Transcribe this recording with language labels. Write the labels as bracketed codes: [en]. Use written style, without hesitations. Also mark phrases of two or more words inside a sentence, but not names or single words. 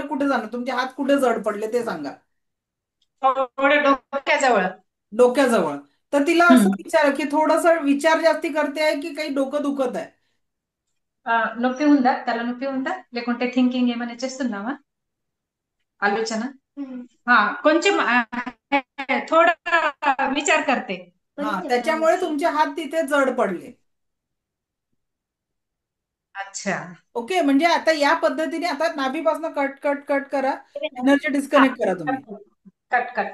[mr] कुठे जाणवलं तुमचे हात कुठे जड पडले ते सांगा. थोडं डोक्याजवळ डोक्याजवळ. तर तिला असं हम्म. विचार की थोडस विचार जास्ती करते आहे की काही डोकं दुखत आहे? [te] నొప్పి ఉందా తల నొప్పి ఉందా లేకుంటే థింకింగ్ ఏమైనా చేస్తున్నావా ఆలోచన కొంచెం [mr] थोडा विचार करते हा, त्याच्यामुळे तुमचे हात तिथे जड पडले. अच्छा ओके, म्हणजे आता या पद्धतीने आता नाभीपासून कट कट कट करा, एनर्जी हा डिस्कनेक्ट करा तुम्ही. कट कट